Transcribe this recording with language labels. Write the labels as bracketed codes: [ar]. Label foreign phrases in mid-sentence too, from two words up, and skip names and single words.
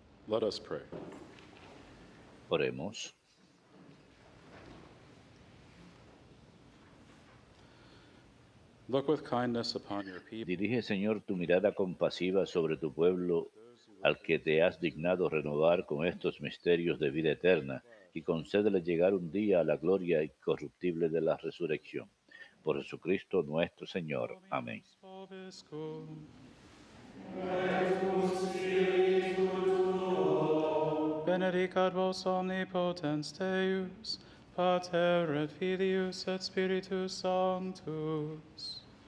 [en] Let us pray. [es] Oremos. [en] Look with kindness upon your people. [es] Dirige, Señor, tu mirada compasiva sobre tu pueblo, al que te has dignado renovar con estos misterios de vida eterna, y concédele llegar un día a la gloria incorruptible de la resurrección. Por Jesucristo nuestro Señor. Amén. [la] Benedicat vos omnipotens Deus, Pater et Filius et Spiritus Sanctus.